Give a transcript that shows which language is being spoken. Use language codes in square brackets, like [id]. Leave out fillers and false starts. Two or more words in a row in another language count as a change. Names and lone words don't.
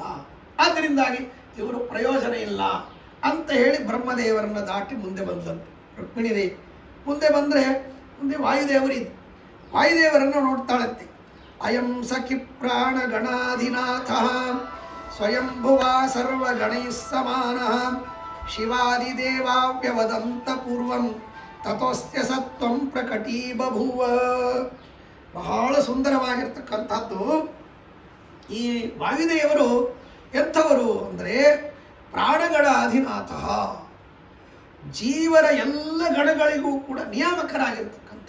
[kn] ಆದ್ದರಿಂದಾಗಿ ಇವರು ಪ್ರಯೋಜನ ಇಲ್ಲ ಅಂತ ಹೇಳಿ ಬ್ರಹ್ಮದೇವರನ್ನು ದಾಟಿ ಮುಂದೆ ಬಂದಂತೆ ರುಕ್ಮಿಣಿದೇವಿ. ಮುಂದೆ ಬಂದರೆ ಮುಂದೆ ವಾಯುದೇವರಿದ್ದು. ವಾಯುದೇವರನ್ನು ನೋಡ್ತಾಳಂತೆ. [sa] ಅಯಂ ಸಖಿ ಪ್ರಾಣ ಗಣಾಧಿನಾಥ ಸ್ವಯಂಭುವ ಸರ್ವಗಣೈ ಸಮಾನ ಶಿವಾದಿದೇವಾವ್ಯವದಂತ ಪೂರ್ವಂ ತತೋಸ್ಯ ಸತ್ವಂ ಪ್ರಕಟೀ ಬಭೂವ. [kn] ಬಹಳ ಸುಂದರವಾಗಿರ್ತಕ್ಕಂಥದ್ದು. ಈ ವಾಯುದೇವರು ಎಂಥವರು ಅಂದರೆ ಪ್ರಾಣಗಳ ಅಧಿನಾಥ, ಜೀವರ ಎಲ್ಲ ಗಣಗಳಿಗೂ ಕೂಡ ನಿಯಾಮಕರಾಗಿರ್ತಕ್ಕಂಥ.